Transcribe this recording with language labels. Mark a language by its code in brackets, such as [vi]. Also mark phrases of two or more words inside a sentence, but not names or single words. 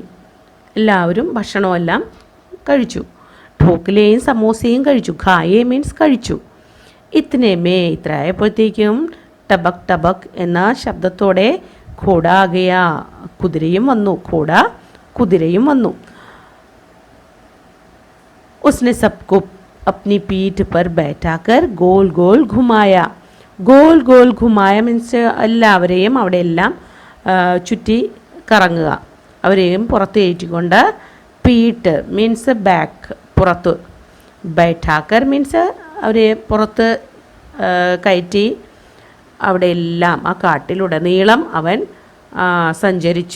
[ml] എല്ലാവരും ഭക്ഷണമെല്ലാം കഴിച്ചു. ഠോക്ലയും സമോസയും കഴിച്ചു. ഖായേ മീൻസ് കഴിച്ചു. ഇത്രയായപ്പോഴത്തേക്കും ടബക് ടബക് എന്ന ശബ്ദത്തോടെ [hi] घोड़ा आ गया. [ml] കുതിരയും വന്നു. കുതിരയും വന്നു. [hi] उसने सबको अपनी पीठ पर बैठाकर गोल गोल घुमाया. गोल गोल घुमाया [ml] മീൻസ് എല്ലാവരെയും അവിടെ എല്ലാം ചുറ്റി കറങ്ങുക. അവരെയും പുറത്ത് കയറ്റിക്കൊണ്ട്, പീട്ട് [en] means back, [ml] പുറത്ത്, ബൈഠാക്കർ മീൻസ് അവരെ പുറത്ത് കയറ്റി അവിടെ എല്ലാം ആ കാട്ടിലുടനീളം അവൻ സഞ്ചരിച്ച്.